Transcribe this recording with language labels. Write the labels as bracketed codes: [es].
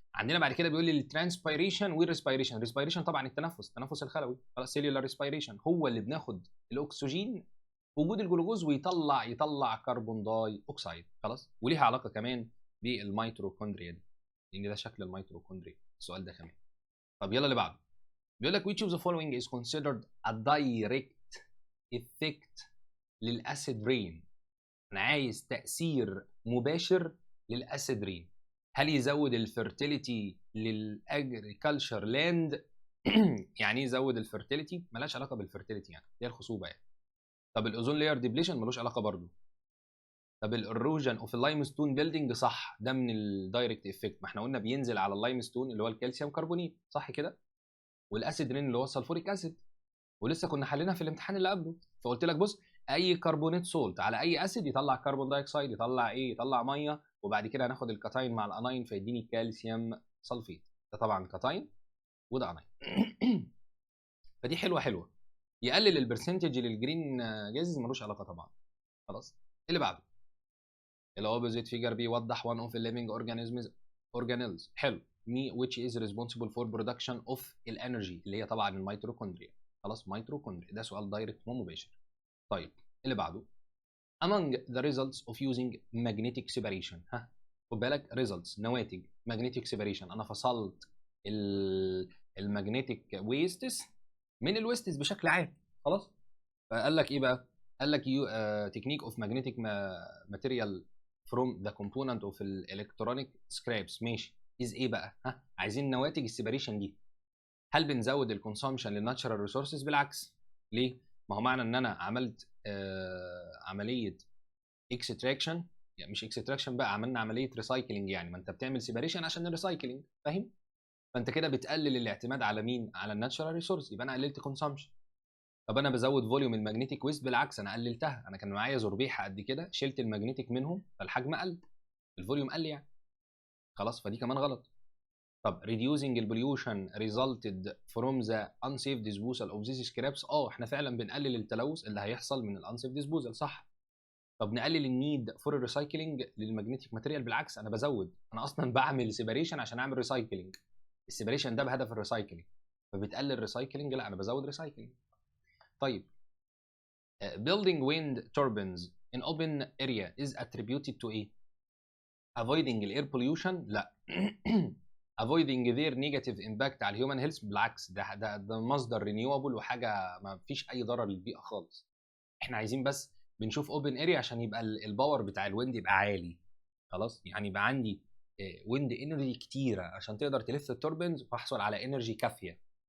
[ar] عندنا بعد كده بيقول لي الترانسبيريشن والريسبيريشن. ريسبيريشن طبعا التنفس الخلوي، خلاص سيلولار ريسبيريشن هو اللي بناخد الاكسجين وجود الجلوكوز ويطلع كربون داي اوكسيد، خلاص. وليها علاقه كمان بالميتوكوندريا دي، لان ده شكل الميتوكوندريا السؤال ده كمان. طب يلا اللي بعده، بيقول لك [en] which of the following is considered a direct effect [ar] للاسيد رين. انا عايز تاثير مباشر للاسيد رين. هل يزود الفيرتيليتي للاجريكلتشر لاند؟ يعني ايه يزود الفيرتيليتي؟ ملهاش علاقه بالفيرتيليتي، يعني هي الخصوبه يعني. طب الاوزون لاير ديبليشن ملوش علاقه برضه. طب الاروجن اوف اللايم ستون بيلدينج صح، ده من الدايركت افكت، ما احنا قلنا بينزل على اللايم ستون اللي هو الكالسيوم كربونيت، صح كده؟ والاسيد رين اللي هو السلفوريك اسيد، ولسه كنا حليناها في الامتحان اللي قبله. فقلت لك بص، اي كربونات سولت على اي اسيد يطلع كربون دايوكسيد، يطلع ايه؟ يطلع ميه، وبعد كده هناخد الكاتاين مع الاناين فيديني كالسيوم سلفيت. ده طبعا كاتاين وده اناين. فدي حلوه. يقلل البرسنتج للجرين جازز ملوش علاقه طبعا، خلاص. اللي بعده الاوبوزيت فيجر بيوضح [en] one of the living organelles [ar] حلو [en] me which is responsible for production of [ar] الانرجي اللي هي طبعا الميتوكوندريا، خلاص ميتوكوندريا. ده سؤال دايركت ومباشر. طيب اللي بعده [en] among the results of using magnetic separation. [ar] ها خد بالك results نواتج magnetic separation، انا فصلت المagnetic wastes من الويستس بشكل عام، خلاص. فقال لك ايه بقى؟ قال لك [en] technique of magnetic material from the component of electronic scraps. [ar] ماشي، is ايه بقى؟ ها عايزين نواتج السيبريشن دي. هل بنزود الكونسومشن للناتشرال ريسورسز؟ بالعكس. ليه؟ ما هو معنى ان انا عملت عمليه اكستراكشن، يعني مش اكستراكشن بقى، عملنا عمليه ريسايكلينج، يعني ما انت بتعمل سيبريشن عشان الريسايكلينج، فاهم؟ فانت كده بتقلل الاعتماد على مين؟ على الناتشرال ريسورس، يبقى انا قللت كونسومشن. طب انا بزود فوليوم الماجنتيك ويست؟ بالعكس انا قللتها. انا كان معايا زربيحه قد كده، شلت الماجنتيك منهم فالحجم قل، الفوليوم قل يعني، خلاص. فدي كمان غلط. [en] طب reducing pollution resulted from the unsafe disposal of these scraps. [ar] احنا فعلا بنقلل التلوث اللي هيحصل من الانسيف ديسبوزال، صح. طب نقلل النيد فور الريسايكلينج للماجنتيك ماتيريال؟ بالعكس انا بزود، انا اصلا بعمل سيبريشن عشان اعمل ريسايكلينج، السيبريشن ده بهدف الريسايكلينج، فبتقلل ريسايكلينج؟ لا انا بزود ريسايكلينج. [en] طيب building wind turbines in open area is attributed to ايه؟ avoiding air pollution؟ لا. avoiding their negative impact [ar] على الهيومن هيلث؟ بالعكس، ده مصدر رينيوبل وحاجه ما فيش اي ضرر للبيئه خالص. احنا عايزين بس بنشوف اوبن اريا عشان يبقى الباور بتاع الويند يبقى عالي، خلاص. يعني يبقى عندي ويند انرجي كتيره عشان تقدر تلف التوربينز واحصل على انرجي كافيه.